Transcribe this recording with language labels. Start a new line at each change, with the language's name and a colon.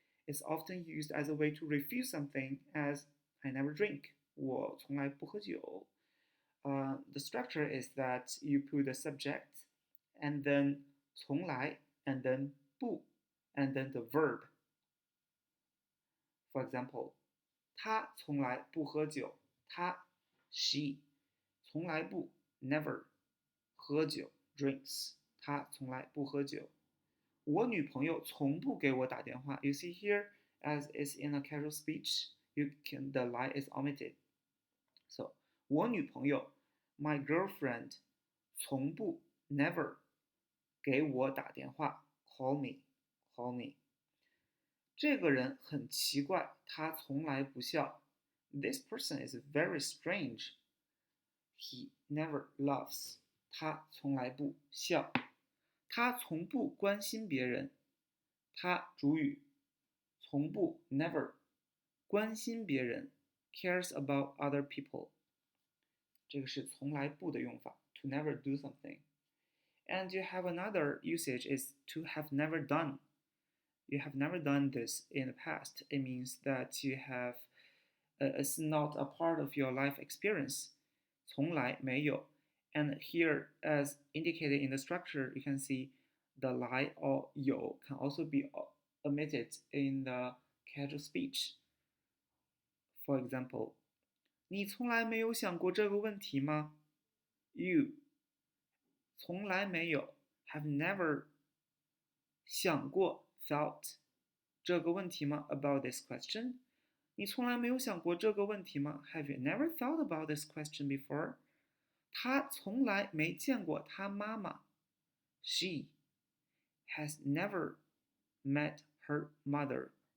English: It's often used as a way to refuse something, as I never drink,
Chinese: 我从来不喝酒.
English: The structure is that you put the subject, and then 从来, and then 不, and then the verb.
Chinese: For example, 他从来不喝酒. 他
English: she
Chinese: 从来不
English: never
Chinese: 喝酒
English: drinks.
Chinese: 他从来不喝酒. 我女朋友从不给我打电话.
English: You see here, as is in a casual speech, the lie is omitted. So,
Chinese: 我女朋友
English: my girlfriend
Chinese: 从不
English: never
Chinese: 给我打电话
English: call me.
Chinese: 这个人很奇怪，他从来不笑。
English: This person is very strange. He never laughs.
Chinese: 他从来不笑。他从不关心别人。他主语从不
English: never
Chinese: 关心别人
English: cares about other people.
Chinese: 这个是从来不的用法
English: to never do something. And you have another usage is to have never done. You have never done this in the past. It means that you have it's not a part of your life experience.
Chinese: 从来没有.
English: And here, as indicated in the structure, you can see the lie or 有 can also be omitted in the casual speech. For example,
Chinese: 你从来没有想过这个问题吗?
English: You
Chinese: 从来没有
English: have never
Chinese: 想过
English: thought
Chinese: 这个问题吗
English: about this question?
Chinese: 你从来没有想过这个问题吗
English: Have you never thought about this question before?
Chinese: 他从来没见过他妈妈
English: She has never met her mother.